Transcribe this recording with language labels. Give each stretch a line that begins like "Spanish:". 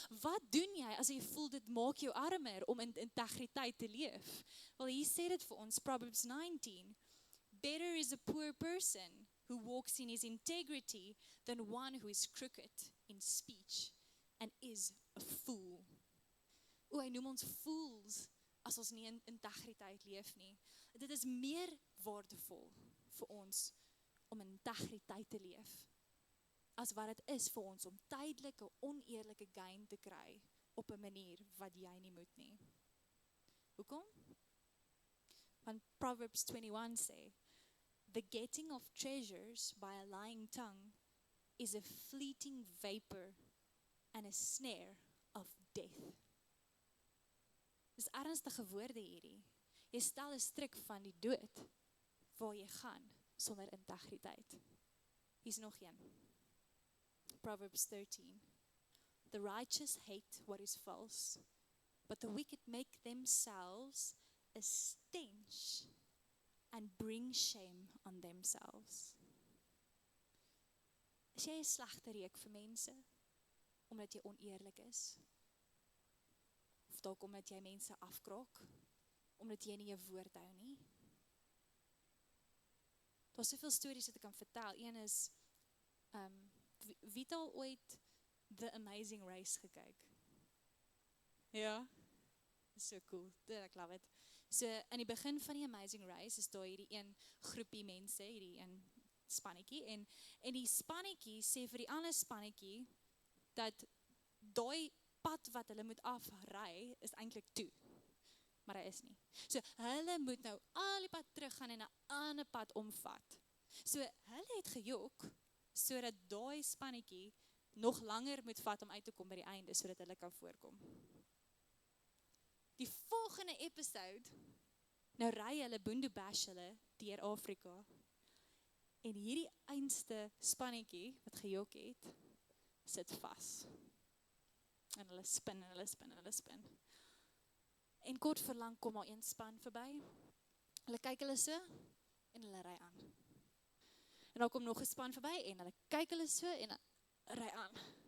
Afrikaans: Wat doen jy as jy voel dit maak jou armer om in integriteit te leef? Wel, hier sê dit vir ons, Proverbs 19.
English: Better is a poor person who walks in his integrity than one who is crooked in speech and is a fool.
Afrikaans: Hy noem ons fools as ons nie in integriteit leef nie. Dit is meer waardevol vir ons om in integriteit te leef, as wat het is vir ons om tydelike, oneerlike gain te kry op 'n manier wat jy nie moet nie. Hoekom? Want Proverbs 21 sê,
English: the getting of treasures by a lying tongue is a fleeting vapor and a snare of death.
Afrikaans: Dis ernstige woorde hierdie. Jy stel 'n stryk van die dood waar jy gaan sonder integriteit. Hier's nog een. Proverbs 13.
English: The righteous hate what is false, but the wicked make themselves a stench and bring shame on themselves.
Afrikaans: Is jy 'n slegte reuk vir mense omdat jy oneerlik is? Of dalk omdat jy mense afkraak, omdat jy nie jou woord hou nie? Daar's soveel stories wat ek kan vertel. Een is, wie het al ooit The Amazing Race gekyk? Ja?
English: So cool,
Afrikaans: ek love it. So, in die begin van die Amazing Race is daar hierdie een groepie mense, hierdie een spannetjie, en die spannetjie sê vir die ander spannetjie, dat daai pad wat hulle moet afry, is eintlik toe. Maar hy is nie. So, hulle moet nou al die pad teruggaan en 'n ander pad omvat. So, hulle het gejok, sodat daai spannetjie nog langer moet vat om uit te kom by die einde, sodat hulle kan voorkom. Die volgende episode, nou ry hulle Boondoe Bash hulle deur Afrika, en hierdie einste spannetjie wat gejok het, sit vas. En hulle spin, en hulle spin, en hulle spin. En kort verlang kom al een span verby. Hulle kyk hulle so en hulle ry aan. En dan kom nog 'n span verby en hulle kyk hulle so en ry aan.